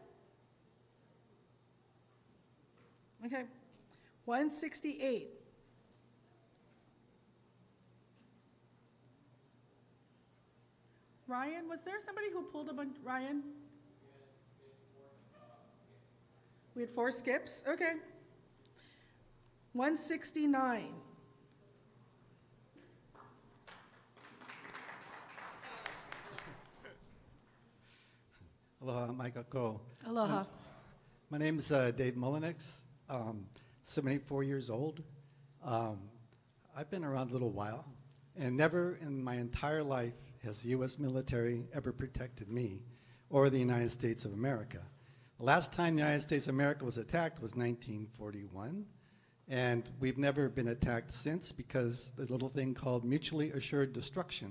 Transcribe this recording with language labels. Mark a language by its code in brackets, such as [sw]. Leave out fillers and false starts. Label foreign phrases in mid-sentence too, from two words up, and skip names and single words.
[en] Okay. 168. Ryan, was there somebody who pulled a bunch? Ryan? We had 4 skips? Okay. 169. Aloha, Maikako. Aloha. My name's Dave Mullenix. 74 years old. I've been around a little while, and never in my entire life has the U.S. military ever protected me or the United States of America. The last time the United States of America was attacked was 1941, and we've never been attacked since because there's a little thing called mutually assured destruction.